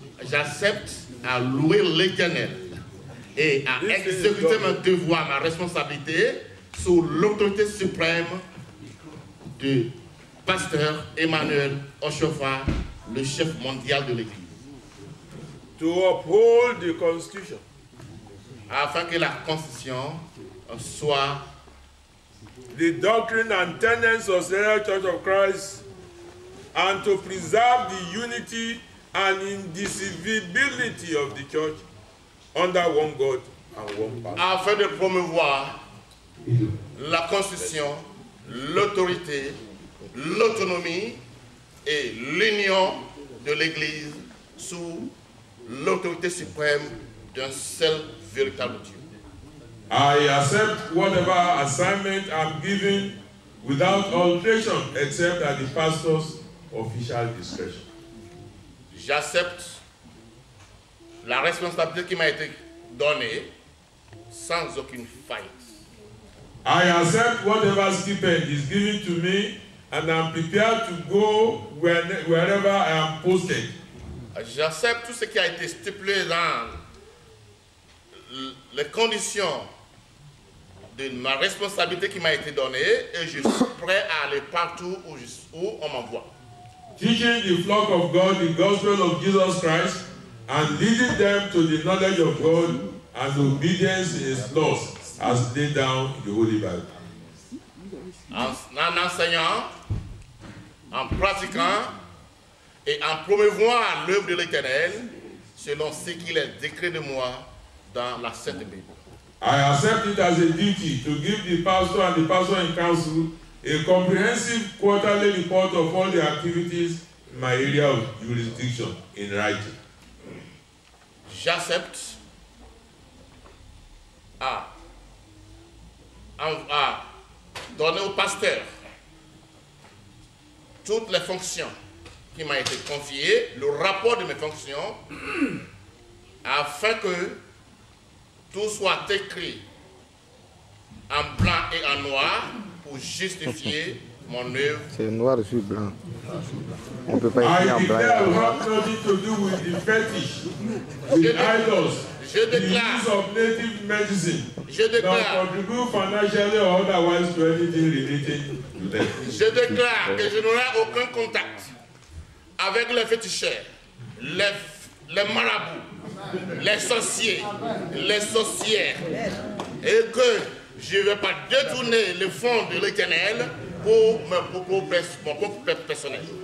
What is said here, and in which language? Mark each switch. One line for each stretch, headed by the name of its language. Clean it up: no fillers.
French: j'accepte à louer l'Éternel et à exécuter mon devoir, ma responsabilité sous l'autorité suprême de pasteur Emmanuel Oshofa, le chef mondial de l'Église,
English: To uphold the Constitution,
French: afin que la Constitution soit
English: the doctrine and tenets of the Church of Christ, and to preserve the unity and indivisibility of the church under one God and one pastor.
French: afin de promouvoir la Constitution, l'autorité, l'autonomie et l'union de l'Église sous l'autorité suprême d'un seul véritable Dieu.
English: I accept whatever assignment I'm given without alteration except at the pastor's official discretion.
French: J'accepte la responsabilité qui m'a été donnée sans aucune faille.
English: I accept whatever stipend is given to me and I'm prepared to go wherever I am posted.
French: J'accepte tout ce qui a été stipulé dans les conditions de ma responsabilité qui m'a été donnée et je suis prêt à aller partout où on m'envoie.
English: Teaching the flock of God the gospel of Jesus Christ and leading them to the knowledge of God and obedience in His laws as laid down in the Holy Bible.
French: En enseignant, en pratiquant et en promouvant l'œuvre de l'Éternel selon ce qu'il est décrit de moi dans la Sainte Bible.
English: I accept it as a duty to give the pastor and the pastor in council a comprehensive quarterly report of all the activities in my area of jurisdiction in writing.
French: J'accepte à donner au pasteur toutes les fonctions qui m'ont été confiées, le rapport de mes fonctions, afin que tout soit écrit en blanc et en noir pour justifier mon œuvre. C'est noir sur blanc. On ne peut pas écrire en blanc.
English: I have nothing to do with the fetish, with idols, the use of native medicine.
French: Je déclare,
English: contribute financially or otherwise to anything related to them.
French: Je déclare que je n'aurai aucun contact avec les féticheurs, les marabouts, les sorciers, les sorcières, et que je ne vais pas détourner le fonds de l'Éternel pour mon propre personnel.